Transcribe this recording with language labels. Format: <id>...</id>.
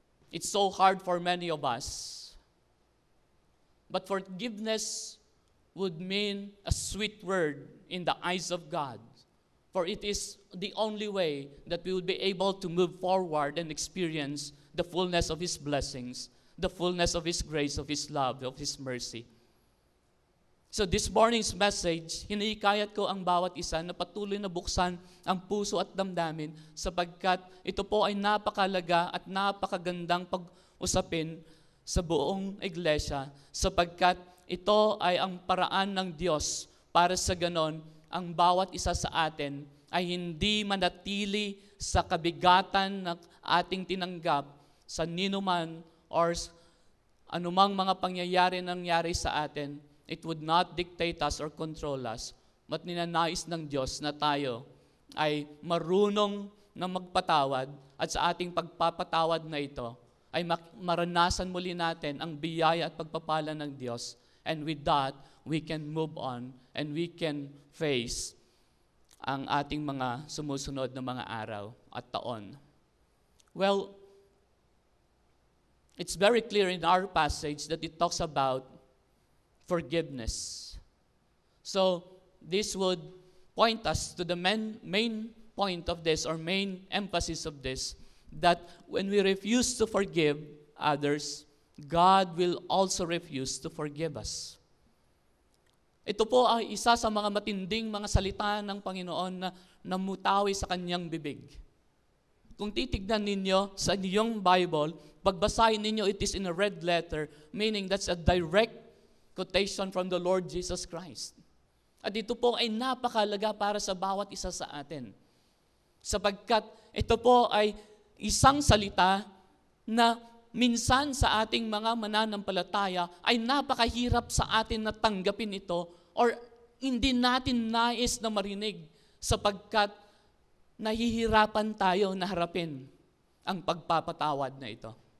<en>It's so hard for many of us. But forgiveness would mean a sweet word in the eyes of God. For it is the only way that we would be able to move forward and experience the fullness of His blessings, the fullness of His grace, of His love, of His mercy. So this morning's message,</en> <tl>hinihikayat ko ang bawat isa na patuloy na buksan ang puso at damdamin sapagkat ito po ay napakalaga at napakagandang pag-usapin sa buong iglesia sapagkat ito ay ang paraan ng Diyos para sa ganon ang bawat isa sa atin ay hindi manatili sa kabigatan ng ating tinanggap sa ninuman or anumang mga pangyayari nangyari sa atin.</tl> <en>It would not dictate us or control us.</en> <tl>But ninanais ng Diyos na tayo ay marunong na magpatawad at sa ating pagpapatawad na ito ay maranasan muli natin ang biyaya at pagpapala ng Diyos.</tl> <en>And with that, we can move on and we can face</en> <tl>ang ating mga sumusunod na mga araw at taon.</tl> <en>Well, it's very clear in our passage that it talks about forgiveness. So, this would point us to the main point of this or main emphasis of this, that when we refuse to forgive others, God will also refuse to forgive us.</en> <tl>Ito po ay isa sa mga matinding mga salita ng Panginoon na namutawi sa kanyang bibig. Kung titignan ninyo sa inyong Bible, pagbasahin ninyo,</tl> <en>it is in a red letter, meaning that's a direct quotation from the Lord Jesus Christ.</en> <tl>At ito po ay napakalaga para sa bawat isa sa atin. Sapagkat ito po ay isang salita na minsan sa ating mga mananampalataya ay napakahirap sa atin na tanggapin ito or hindi natin nais na marinig sapagkat nahihirapan tayo na harapin ang pagpapatawad na ito.</tl>